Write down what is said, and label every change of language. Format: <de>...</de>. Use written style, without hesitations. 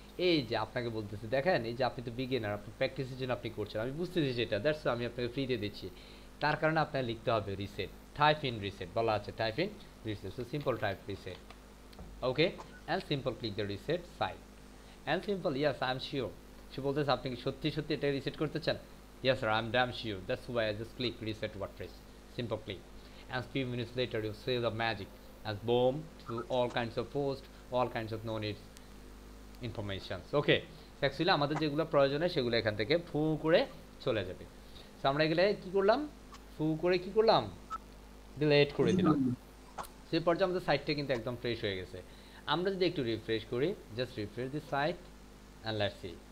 <bn>এই যে আপনাকে বলতেছি, দেখেন এই যে আপনি তো বিগিনার, আপনি প্র্যাকটিসের জন্য আপনি করছেন, আমি বুঝতেছি যেটা, দ্যাটস আমি আপনাকে ফ্রিতে দিচ্ছি। তার কারণে আপনাকে লিখতে হবে রিসেট, টাইপ ইন রিসেট বলা আছে, type in reset. So simple type reset.</bn> <en>Okay, and simple click the reset site and simple yes I am sure</en> <bn>সে বলতেছে আপনি কি সত্যি সত্যি এটা রিসেট করতে চান?</bn> <en>Yes sir, I am damn sure, that's why I just click reset WordPress, simple click, and few minutes later you see the magic as boom to all kinds of posts, all kinds of no need information.</en> <bn>Okay, actually আমাদের যেগুলো প্রয়োজনে সেগুলো এখান থেকে ফু করে চলে যাবে। সো আমরা এগুলো কি করলাম, ফু করে কি করলাম, ডিলিট করে দিলাম। সেই পর্যায়ে আমাদের সাইটটা কিন্তু একদম ফ্রেশ হয়ে গেছে। আমরা যদি একটু রিফ্রেশ করি,</bn> <en>Just refresh the site and let's see.</en>